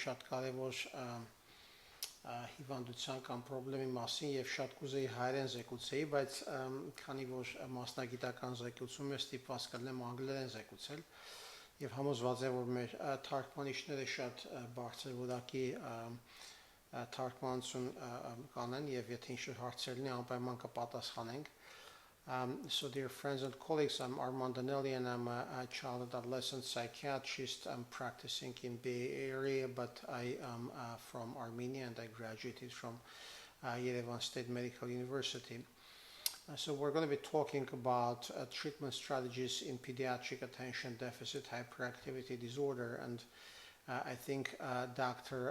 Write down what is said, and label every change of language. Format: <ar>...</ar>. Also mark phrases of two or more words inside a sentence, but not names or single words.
<hy>շատ կարևոր հիվանդության կամ խնդրի մասին եւ շատ կուզեի հայերեն զեկուցեի, բայց քանի որ մասնագիտական զեկուցում է ստիպված կլինեմ անգլերեն զեկուցել եւ համոզված եմ, որ մեր թարգմանիչները շատ բարձր որակի թարգմանություն կանեն եւ եթե ինչ-որ հարցեր լինի անպայման կպատասխանենք.</hy> <en>So dear friends and colleagues, I'm Arman Danielyan. I'm a child and adolescent psychiatrist. I'm practicing in Bay Area, but I am from Armenia and I graduated from Yerevan State Medical University. So we're going to be talking about treatment strategies in pediatric attention deficit hyperactivity disorder, and I think Dr.</en>